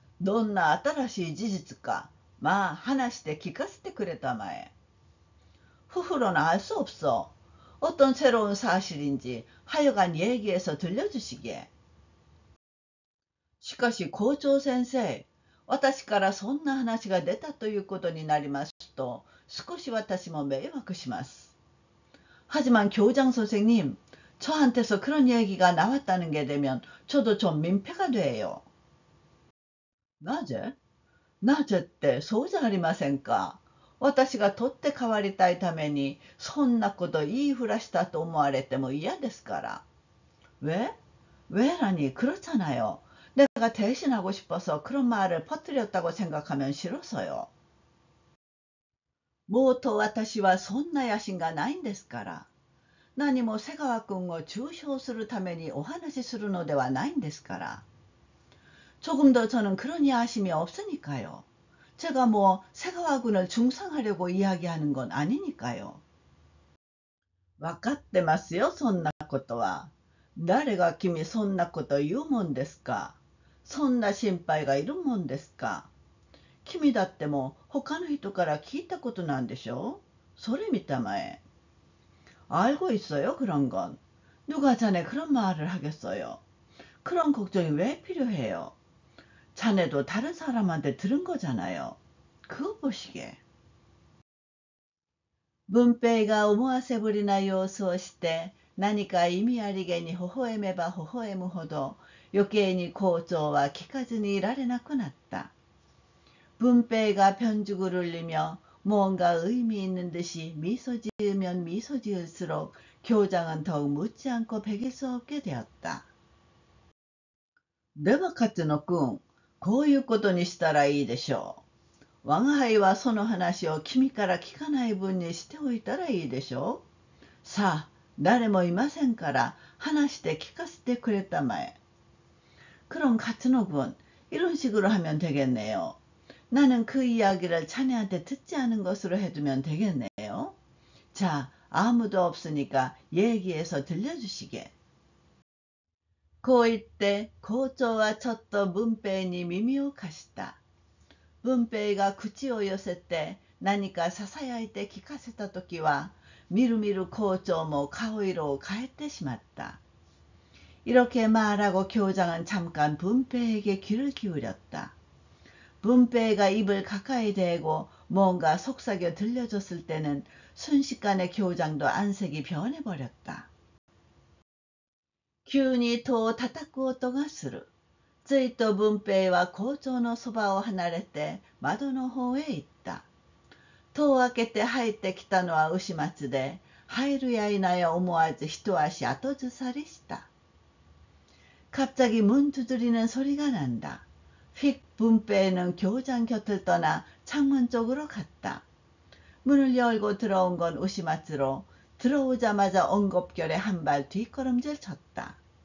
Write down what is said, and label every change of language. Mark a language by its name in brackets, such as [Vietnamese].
[Japanese] どんな新しい事実か、まあ話して聞かせてくれたまえ。 [Korean] 후로는 알 수 없어. 어떤 새로운 사실인지 하여간 얘기해서 들려주시게. [Japanese] しかし校長先生、私からそんな話が出たということになりますと、少し私も迷惑します。 [Korean] 하지만 교장 선생님, 저한테서 그런 얘기가 나왔다는 게 되면 저도 좀 민폐가 돼요. [Japanese] なぜってそうじゃありませんか。私が取って代わりたいためにそんなこと言いふらしたと思われても嫌ですから。 [Korean] 왜? 왜라니 그렇잖아요. 내가 대신하고 싶어서 그런 말을 퍼뜨렸다고 생각하면 싫어서요. [Japanese] もうと私はそんな野心がないんですから。何も瀬川君を中傷するためにお話しするのではないんですから。 [Korean] 조금더 저는 그런 야심이 없으니까요. 제가 뭐 새가와 군을 중상하려고 이야기하는 건 아니니까요. [Japanese] 分かってますよ、そんなことは。誰が君そんなこと言うもんですか。そんな心配がいるもんですか。君だっても他の人から聞いたことなんでしょ。それ見たまえ。 [Korean] 알고 있어요, 그런 건. 누가 자네 그런 말을 하겠어요. 그런 걱정이 왜 필요해요. 자네도 다른 사람한테 들은 거잖아요. 그거 보시게. [Japanese] 文平が思わせぶりな様子をして何か意味ありげに微笑めば微笑むほど余計に校長は聞かずにいられなくなった。 [Korean] 文平が편죽을 울리며 뭔가 의미 있는 듯이 미소 지으면 미소 지을수록 교장은 더욱 묻지 않고 배길 수 없게 되었다. [Japanese] では勝野くん、こういうことにしたらいいでしょう。我が輩はその話を君から聞かない分にしておいたらいいでしょう。さあ、誰もいませんから話して聞かせてくれたまえ。 [Korean] 그럼勝野군, 이런 식으로 하면 되겠네요. 나는 그 이야기를 자네한테 듣지 않은 것으로 해두면 되겠네요. 자, 아무도 없으니까 얘기해서 들려주시게. [Japanese] こう言って校長はちょっと文平に耳を貸した。文平が口を寄せて何かささやいて聞かせたときは、みるみる校長も顔色を変えてしまった。 [Korean] 이렇게 말하고 교장은 잠깐 분배에게 귀를 기울였다. 분배가 입을 가까이 대고 뭔가 속삭여 들려줬을 때는 순식간에 교장도 안색이 변해버렸다. [Japanese] 急に戸を叩く音がする。ついと文平は校長のそばを離れて窓の方へ行った。戸を開けて入ってきたのは牛松で、入るや否や思わず一足後ずさりした。 [Korean] 갑자기 문 두드리는 소리가 난다. 휙 분배는 교장 곁을 떠나 창문 쪽으로 갔다. 문을 열고 들어온 건 우시마츠로 들어오자마자 엉겁결에 한 발 뒷걸음질 쳤다.